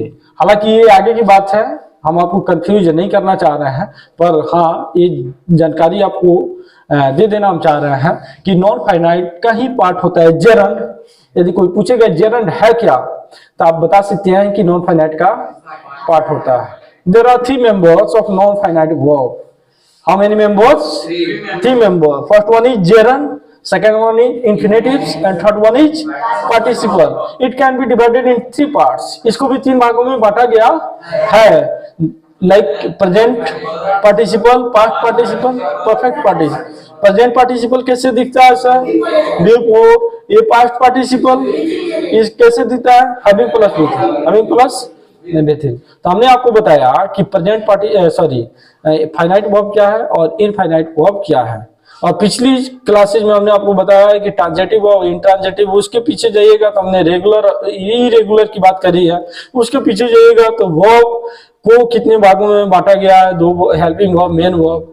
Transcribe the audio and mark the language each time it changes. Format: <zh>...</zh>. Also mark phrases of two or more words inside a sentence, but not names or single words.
<hi>हालांकि ये आगे की बात है, हम आपको कंफ्यूज नहीं करना चाह रहे हैं, पर हाँ ये जानकारी आपको दे देना हम चाह रहे हैं कि</hi> <en>non finite</en> <hi>का ही पार्ट होता है जेरंड। यदि कोई पूछेगा जेरंड है क्या, तो आप बता सकते हैं कि</hi> <en>non finite</en> <hi>का पार्ट होता है।</hi> <en>There are 3 members of non finite verb. How many members? 3 members. First one is gerund, second one is infinitives, and third one is participle. It can be divided in 3 parts.</en> <hi>इसको भी 3 भागों में बांटा गया है,</hi> <en>like present participle, past participle, perfect participle. Present participle</en> <hi>कैसे दिखता है सर? ये</hi> <en>past participle</en> <hi>इस कैसे दिखता है?</hi> <en>having plus with, having plus बेथिल।</en> <hi>तो हमने आपको बताया कि</hi> <en>present finite verb</en> <hi>क्या है और</hi> <en>infinite verb</en> <hi>क्या है। और पिछली क्लासेज में हमने आपको बताया है कि ट्रांजिटिव और इंट्रांजिटिव, उसके पीछे जाइएगा तो हमने</hi> <en>regular irregular</en> <hi>की बात करी है। उसके पीछे जाइएगा तो वर्ब को कितने भागों में बांटा गया है, 2,</hi> <en>helping verb, main verb.</en>